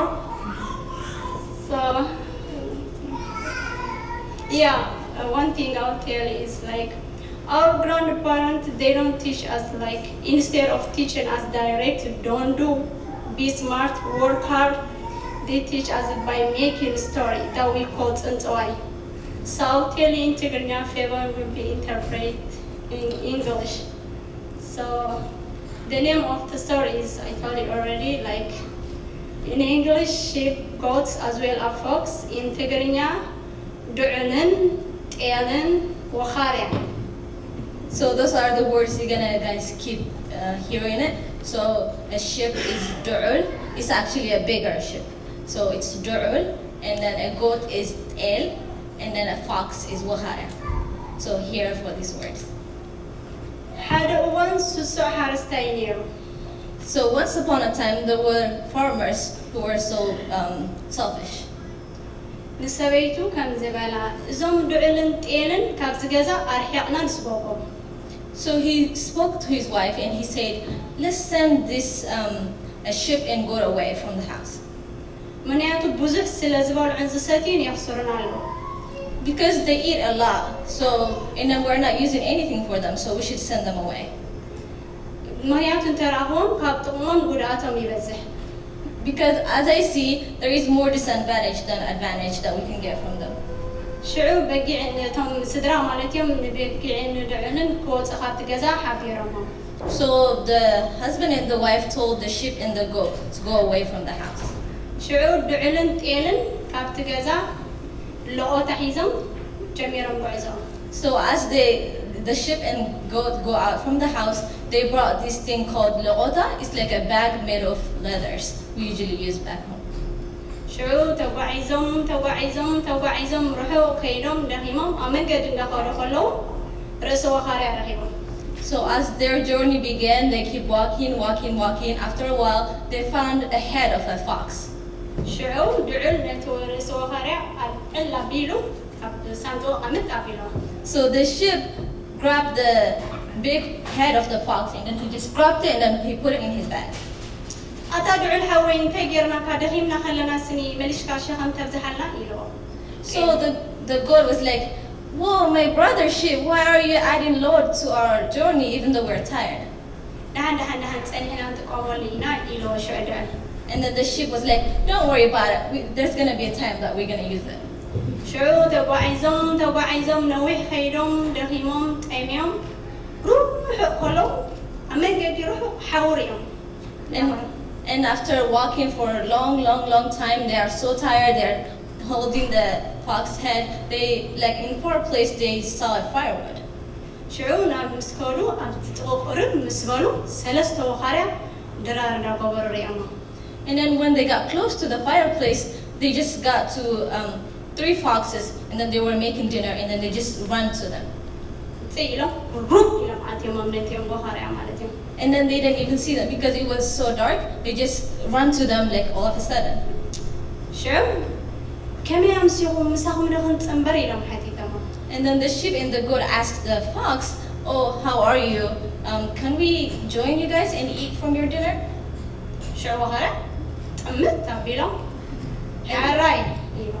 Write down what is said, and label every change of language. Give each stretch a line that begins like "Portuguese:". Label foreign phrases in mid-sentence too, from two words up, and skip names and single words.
English: So yeah, one thing I'll tell is like our grandparents, they don't teach us like, instead of teaching us direct, don't do, be smart, work hard, they teach us by making story that we call Tsuntsoi. So I'll tell you in Tigrinya, Fevan will be interpreted in English. So the name of the story is, I told you already, like in English, sheep, goats, as well as fox. In Tigrinya,
Tigrinya: ድዑልን ጤልን ወኻርያን.
English: So those are the words you're gonna guys keep hearing it. So a ship is du'ul. It's actually a bigger ship. So it's du'ul, and then a goat is el, and then a fox is wahara. So here for these words. So once upon a time there were farmers who were so selfish.
Tigrinya: ንሰበይቱ ከም ዝበላ እዞም ዱዕልን ጤልን ካብ ዝገዛ ኣርሒቕና ንስበቆም
English: So he spoke to his wife and he said, let's send this a sheep and goat away from the house.
Tigrinya: ምክንያቱ ብዙሕ ስለ ዝበልዑን ዝሰትዩን የኽስሩና ኣለዉ
English: Because they eat a lot, so and then we're not using anything for them, so we should send them away.
Tigrinya: ምክንያቱ እንተረኣኽቦም ካብ ጥቕሞም ጉድኣቶም ይበዝሕ
English: Because as I see, there is more disadvantage than advantage that we can get from them.
Tigrinya: ሽዑ በጊዕ ነቶም ስድራ ማለት እዮም ንበጊዕን ንድዕንን ክወፁ ካብቲ ገዛ ሓቢሮሞም
English: So the husband and the wife told the sheep and the goat to go away from the house.
Tigrinya: ሽዑ ድዕልን ጤልን ካብቲ ገዛ ለቆታ ሒዞም ጀሚሮም ጉዕዞም
English: So as the ship and goat go out from the house, they brought this thing called leota. It's like a bag made of leathers we usually use back home.
Tigrinya: ሽዑ ተጓዒዞም ርሑቕ ከይዶም ደኺሞም ኣብ መንገዲ እንዳኸዱ ከለዉ ርእሲ ወኻርያ ረኺቦም
English: So as their journey began, they keep walking. After a while, they found a head of a fox.
Tigrinya: ሽዑ ድዑል ነቲ ርእሲ ወኻርያ ኣልዕል ኣቢሉ ኣብ ሳንዱቕ ኣምጥ ኣቢሎ
English: So the ship grabbed the big head of the fox and then he just grabbed it and then he put it in his bag.
Tigrinya: ኣታ ድዑል ሓወይ እንታይ ጌርናካ ደኺምና ከለና ስኒ መሊሽካ ሸኸም ተብዝሓልና ኢልዎ
English: So the goat was like, whoa, my brother ship, why are you adding load to our journey even though we're tired?
Tigrinya: ድሓን ፀኒሕና ንጥቀመሉ ኢና ኢልዎ ሽዑ ድዑል
English: And then the ship was like, don't worry about it. There's going to be a time that we're going to use it.
Tigrinya: ሽዑ ተጓዒዞም ነዊሕ ከይዶም ደኺሞም ጠምዮም ሩሑቕ ከለዉ ኣብ መንገዲ ሩሑቕ ሓውር እዮም
English: And after walking for a long time, they are so tired, they're holding the fox head. They, like in far place, they saw a firewood.
Tigrinya: ሽዑ ናብ ምስ ከዱ ኣብቲ ጥቕቁርን ምስ በሉ ሰለስተ ወኻርያ ድራር እንዳገበሩ ሪኦሞ
English: And then when they got close to the fireplace, they just got to 3 foxes, and then they were making dinner, and then they just ran to them.
Tigrinya: ኢሎም ሩብ ኢሎም ኣትዮም ነትዮም ወኻርያ ማለት እዮም
English: And then they didn't even see them because it was so dark. They just ran to them like all of a sudden.
Tigrinya: ሽዑ ከመይ ኣምሲኹም ምሳኹም ዶ ክንፅንበር ኢሎም ሓቲቶሞ
English: And then the sheep and the goat asked the fox, oh, how are you? Can we join you guys and eat from your dinner?
Tigrinya: ሽዑ ወኻርያ ጥምት ኣቢሎም ሕራይ ኢሎም